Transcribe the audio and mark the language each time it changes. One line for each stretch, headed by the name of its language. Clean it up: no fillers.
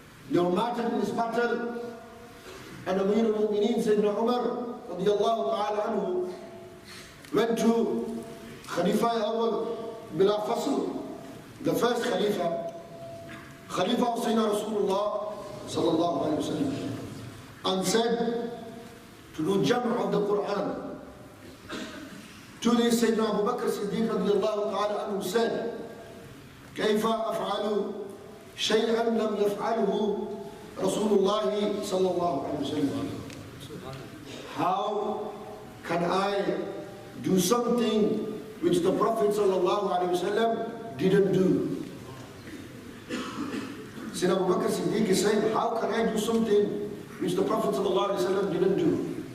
English: They were martyred in this battle, and Amir al-Mu'mineen Sayyidina Umar radiallahu ta'ala anhu went to Khalifa Awal Bila Fasl, the first Khalifa, Khalifa of Sayyidina Rasulullah sallallahu alayhi wa sallam, and said to do jam' of the Quran. To this, Sayyidina Abu Bakr Siddiq radiallahu ta'ala anhu said,
Arabic: كيف أفعل شيئا لم يفعله رسول الله صلى الله عليه وسلم?
English: How can I do something which the Prophet sallallahu alaihi wasallam didn't do? Sayyidina Abu Bakr Siddiq is saying, how can I do something which the Prophet sallallahu alaihi wasallam didn't do?